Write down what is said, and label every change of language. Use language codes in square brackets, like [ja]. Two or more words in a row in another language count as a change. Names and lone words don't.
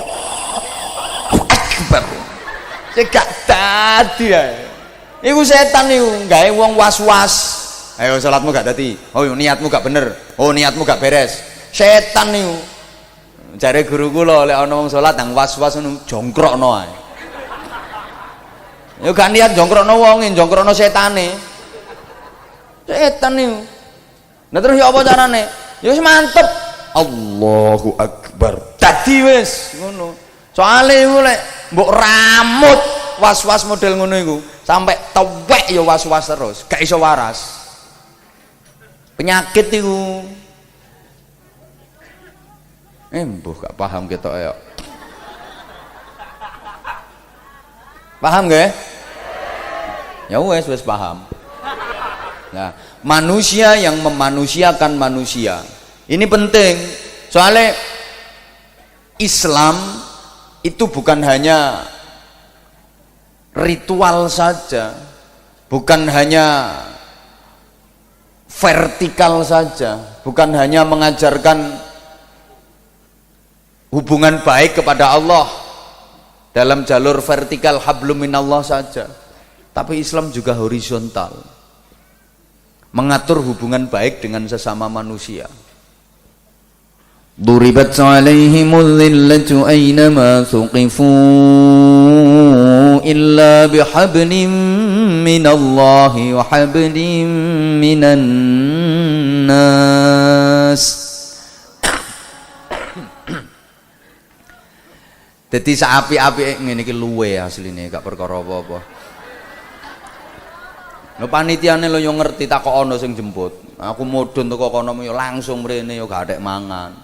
[jv] Akbar. Saya gak dadi ae. Iku setan niku gawe wong was-was. Ayo salatmu gak dadi. Oh niatmu gak bener. Oh niatmu gak beres. Setan niku. Jare guru kula lek ana wong salat nang was-was ngono jongkrokno ae. Yo gak niat jongkrokno wonge, jongkrokno setane. Setan niku. Nah terus ya apa carane? Ya wis mantep. [ar] الله أكبر. [jv] Dadi wis ngono. Soale iku lek mbok ramut was-was model ngono iku sampai tewek ya was-was terus, gak iso waras. Penyakit iku. Mbuh gak paham ketok ya. Paham gak? Ya wis paham. [id] Nah, manusia yang memanusiakan manusia. Ini penting. Soalnya Islam itu bukan hanya ritual saja, bukan hanya vertikal saja, bukan hanya mengajarkan hubungan baik kepada Allah dalam jalur vertikal [ar] حبل من الله [id] saja, tapi Islam juga horizontal, mengatur hubungan baik dengan sesama manusia. [ar] ضربت عليهم الذلة أينما ثقفوا إلا بحبل من الله وحبل من الناس. [jv] Dadi saapik-apike ngene iki luwe asline gak perkara apa-apa. Lho panitiane lho yo ngerti tak kok ana sing jemput. Aku mudhun teko kono yo langsung mrene yo gak adek mangan.